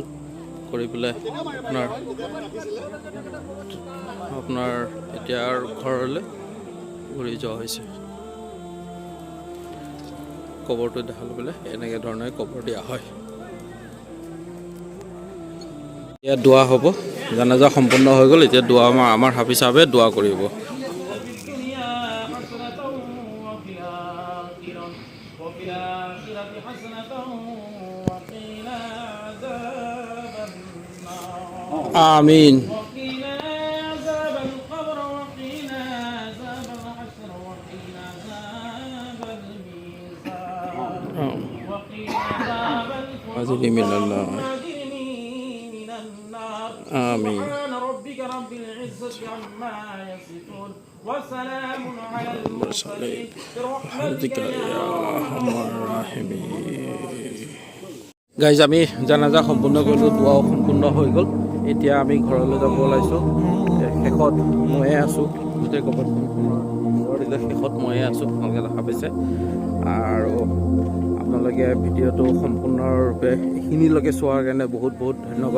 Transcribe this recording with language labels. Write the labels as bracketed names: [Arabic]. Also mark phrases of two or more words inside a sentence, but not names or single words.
[Assamese] কৰি পেলাই আপোনাৰ এতিয়া আৰু ঘৰলৈ ঘূৰি যোৱা হৈছে। কবৰটো দেখালে পেলাই এনেকৈ ধৰণে কবৰ দিয়া হয়। এতিয়া দোৱা হ'ব, জানাজা সম্পূৰ্ণ হৈ গ'ল। এতিয়া দোৱা আমাৰ হাফিজ সাহেবে দোৱা কৰিব। আমিন। [Arabic] آمين. سبحان ربك رب العزة عما يصفون وسلام على المرسلين برحمتك يا أرحم الراحمين. [Assamese] গাইজ আমি জানাজা সম্পূৰ্ণ কৰিলোঁ, দোৱাও সম্পূৰ্ণ হৈ গ'ল। এতিয়া আমি ঘৰলৈ যাব ওলাইছোঁ। শেষত ময়ে আছোঁ, গোটেই কবৰখন শেষত ময়ে আছোঁ, আপোনালোকে দেখা পাইছে। আৰু আপোনালোকে ভিডিঅ'টো সম্পূৰ্ণৰূপে এইখিনিলৈকে চোৱাৰ কাৰণে বহুত বহুত ধন্যবাদ।